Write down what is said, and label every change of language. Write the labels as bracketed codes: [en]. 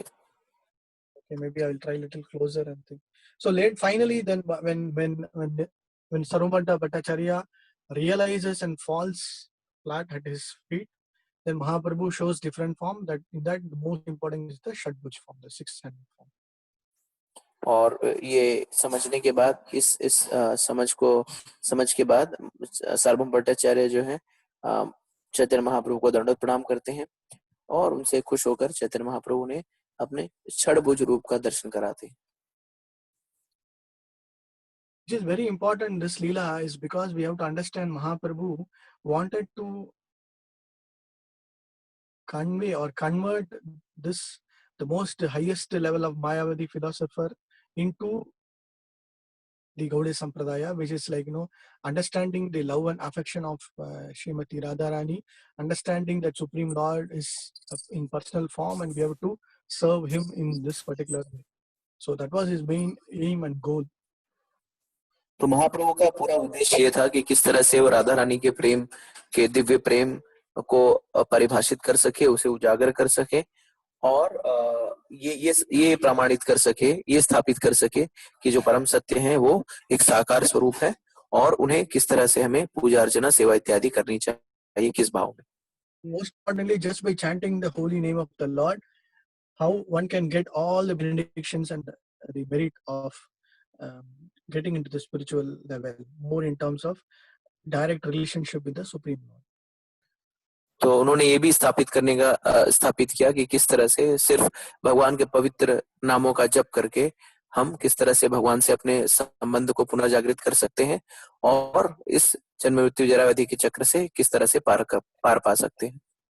[en] Okay, maybe I will try a little closer and think. So finally, then when Sarvabhauma Bhattacharya realizes and falls flat at his feet, then Mahaprabhu shows different form. That the most important is the Shadbhuj form, the 6-handed form. [hi] और ये समझने के बाद इस समझ के बाद सार्वभौम भट्टाचार्य जो है चैतन्य महाप्रभु को दंडवत प्रणाम करते हैं और उनसे खुश होकर चैतन्य महाप्रभु ने अपने षडभुज रूप का दर्शन कराते हैं। [en] Which is very important, this Leela, is because we have to understand Mahaprabhu wanted to convey or convert this, the most highest level of Mayavadi philosopher, into the Gaudiya Sampradaya, which is like, understanding the love and affection of Srimati Radharani, understanding that Supreme Lord is in personal form and we have to serve him in this particular way. So that was his main aim and goal. [hi] तो महाप्रभु का पूरा उद्देश्य ये था कि किस तरह से वो राधा रानी के प्रेम के दिव्य प्रेम को परिभाषित कर सके, उसे उजागर कर सके और ये प्रमाणित कर सके, ये स्थापित कर सके कि जो परम सत्य है वो एक साकार स्वरूप है और उन्हें किस तरह से हमें पूजा अर्चना सेवा इत्यादि करनी चाहिए, किस भाव में। [en] Most importantly, just by chanting the holy name of the Lord, how one can get all the benedictions and the merit of getting into the spiritual level, more in terms of direct relationship with the Supreme Lord. [hi] तो उन्होंने ये भी स्थापित किया कि किस तरह से सिर्फ भगवान के पवित्र नामों का जप करके हम किस तरह से भगवान से अपने संबंध को पुनः जागृत कर सकते हैं और इस जन्म मृत्यु जरा व्याधि के चक्र से किस तरह से पार पा सकते हैं।